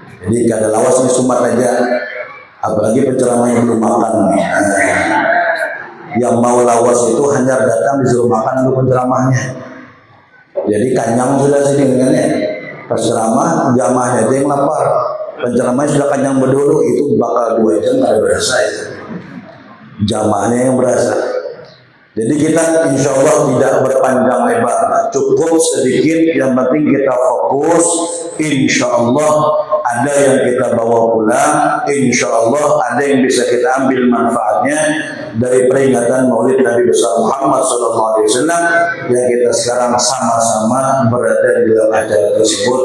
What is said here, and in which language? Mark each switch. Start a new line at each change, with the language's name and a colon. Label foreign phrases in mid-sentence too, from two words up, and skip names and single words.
Banjar: Jadi kada lawas ini sumat aja. apalagi penceramah yang belum makan.
Indonesian: Yang mau lawas itu hanya datang disuruh makan dulu penceramahnya. Jadi kanyang sudah sini dengan pas ceramah jamaahnya aja yang lapar, penceramahnya sudah kanyang berdulu, itu bakal 2 jam nggak berasa ya. Jamaahnya yang berasa. Jadi kita insya Allah tidak berpanjang lebar, cukup sedikit, yang penting kita fokus. Insya Allah ada yang kita bawa pulang, insya Allah ada yang bisa kita ambil manfaatnya dari peringatan Maulid Nabi besar Muhammad SAW yang kita sekarang sama-sama berada di dalam acara tersebut.